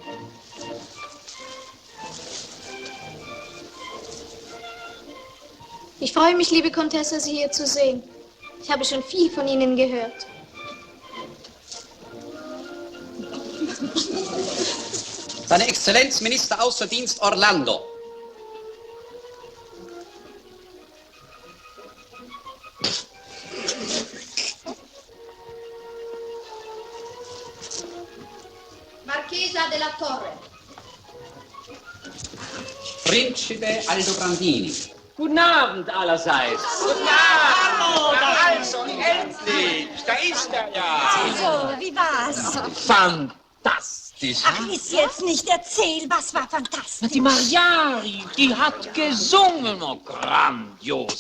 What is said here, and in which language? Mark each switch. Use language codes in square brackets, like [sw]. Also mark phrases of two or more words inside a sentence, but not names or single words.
[de] Ich freue mich, liebe Contessa, Sie hier zu sehen. Ich habe schon viel von Ihnen gehört. Seine Exzellenz Minister außer Dienst Orlando. Marchesa della Torre. Principe Aldobrandini. Guten Abend allerseits. Guten Abend. Na also, endlich. Da ist er ja. Also, wie war's? Fantastisch. Ach, ist jetzt nicht. Erzähl, was war fantastisch? Die Mariari, die hat gesungen, oh, grandios.